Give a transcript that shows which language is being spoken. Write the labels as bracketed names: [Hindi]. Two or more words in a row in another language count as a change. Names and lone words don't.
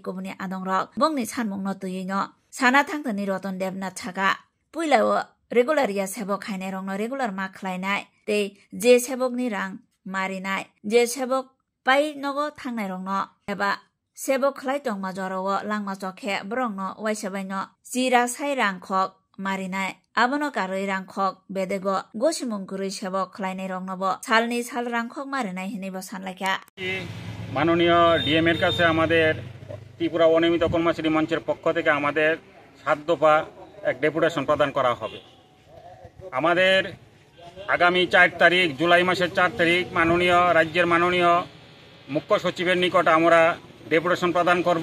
[Kok Borok] kubuni adongrok bongni sanmungno tuino sana thangthani Roton Devnath chaka puilao regularia sebok khainai rongno regular ma khlainai tei je sebokni rang marinai je sebok pai nogo thangnai rongno eba sebok khlai tongma jorowo langma chokhe brongno waisabaino sira sai rang khok marinai abono karoi rangkhok bedego gosimungkurui sebok khlainai rongnobo salni sal rangkhok marinai hinebo sanlaikha [Bangla] মাননীয় ডিএম এর কাছে আমাদের ত্রিপুরা অনিয়মিত কর্মচারী মঞ্চের পক্ষ থেকে আমাদের 7 দফা এক ডেপুটেশন প্রদান করা হবে। আমাদের আগামী 4 তারিখ জুলাই মাসের 4 তারিখ মাননীয় রাজ্যের মাননীয় মুখ্য সচিবের নিকট আমরা ডেপুটেশন প্রদান করব।